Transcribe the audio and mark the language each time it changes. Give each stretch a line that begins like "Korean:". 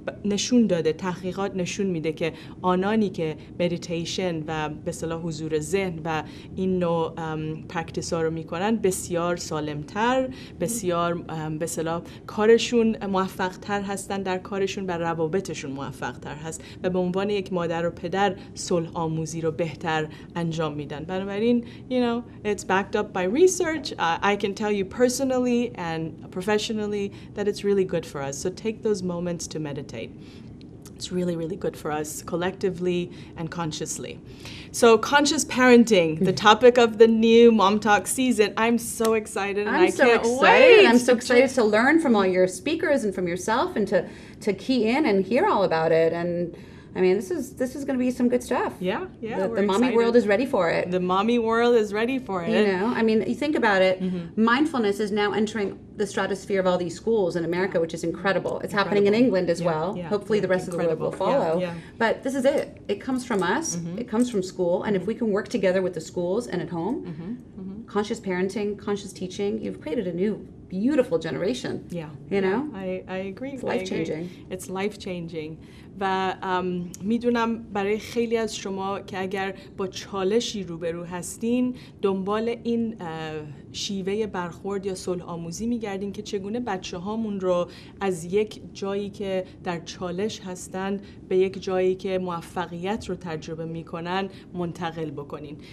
Persian: نشون داده، تحقیقات نشون میده که آنانی که مدیتیشن و به اصطلاح حضور ذهن و این نوع پرکتیس ها رو میکنن بسیار سالمتر، بسیار به اصطلاح کارشون موفق تر هستن، در کارشون و روابطشون موفق تر هست و به عنوان یک مادر و پدر صلح آموزی رو بهتر انجام میدن. بنابراین
English: it's backed up by research. I can tell you personally and professionally that it's really good for us. So take those moments to meditate. It's really, really good for us collectively and consciously. So conscious parenting, the topic of the new Mom Talk season. I'm so excited and I can't wait. I'm so excited to learn from all your speakers and from yourself and to key in and hear all about it. And I mean, this is going to be some good stuff. Yeah. The mommy world is ready for it. The mommy world is ready for it. I mean, you think about it, mindfulness is now entering the stratosphere of all these schools in America, which is incredible. It's happening in England as well. Hopefully the rest of the world will follow. But this is it. It comes from us. It comes from school. And if we can work together with the schools and at home, conscious parenting, conscious teaching, you've created a new beautiful generation. I agree. It's life-changing. It's life-changing.
Persian: و میدونم برای خیلی از شما که اگر با چالشی روبرو هستین، دنبال این شیوه برخورد یا صلح آموزی میگردین که چگونه بچه هامون رو از یک جایی که در چالش هستن به یک جایی که موفقیت رو تجربه میکنن منتقل بکنین.